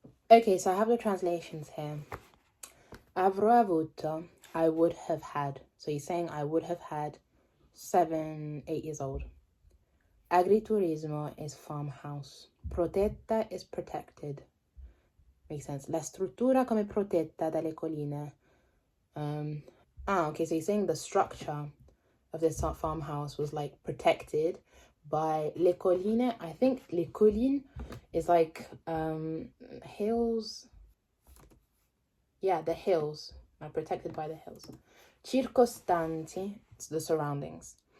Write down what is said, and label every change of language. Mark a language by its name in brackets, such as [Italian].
[English] Okay, so I have the translations here. Avrò avuto, I would have had. So he's saying I would have had 7, 8 years old. Agriturismo is farmhouse. Protetta is protected. Makes sense. [Italian] La struttura come protetta dalle colline. [English] Okay, so he's saying the structure of this farmhouse was like protected by le colline. I think le colline is like hills. Yeah, the hills are protected by the hills. Circostanti, it's the surroundings.